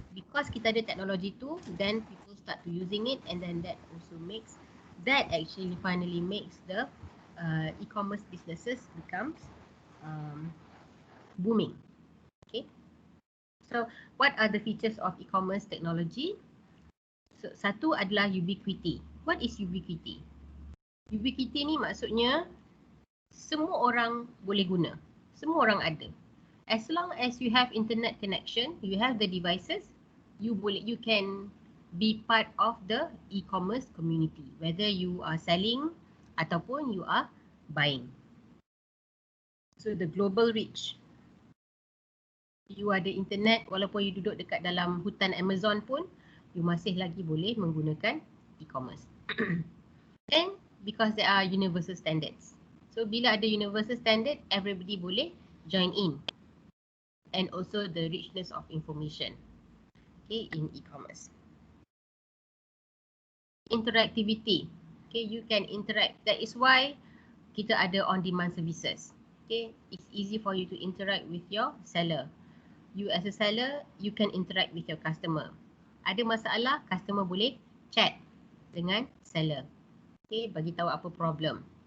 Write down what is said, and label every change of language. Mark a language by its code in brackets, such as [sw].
[en] Because [ms] kita ada teknologi tu, [en] then people start to using it, and then that also makes, that actually finally makes the e-commerce businesses becomes booming. Okay. So what are the features of e-commerce technology? [ms] So, satu adalah ubiquity. [en] What is ubiquity? [ms] Ubiquity ni maksudnya semua orang boleh guna. Semua orang ada. [en] As long as you have internet connection, you have the devices, you can be part of the e-commerce community, whether you are selling [ms] ataupun [en] you are buying. So the global reach. [ms] You ada internet, walaupun you duduk dekat dalam hutan Amazon pun, you masih lagi boleh menggunakan e-commerce. [en] And because there are universal standards. So [ms] bila ada [en] universal standard, everybody [ms] boleh [en] join in. And also the richness of information, okay, in e-commerce. Interactivity. Okay, you can interact. That is why [ms] kita ada [en] on-demand services. Okay, it's easy for you to interact with your seller. You as a seller, you can interact with your customer. [ms] Ada masalah, customer boleh chat dengan seller. Okay, bagi tahu apa problem.